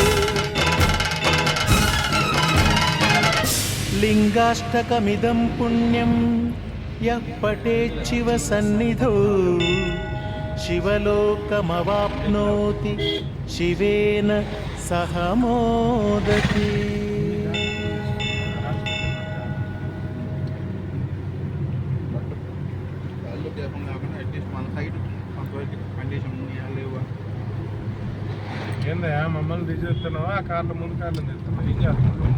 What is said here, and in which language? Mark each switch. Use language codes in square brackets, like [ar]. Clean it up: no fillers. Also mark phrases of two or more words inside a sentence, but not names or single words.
[sa] लिङ्गाष्टकमिदं पुण्यं यः पठेच्छिव सन्निधौ शिवलोकमवाप्नोति शिवेन सह मोदति। [te] ఏందయ్యా మమ్మల్ని తీసేస్తున్నావా కార్లు ముందు కార్లు తీస్తున్నావు ఏం చేస్తున్నావు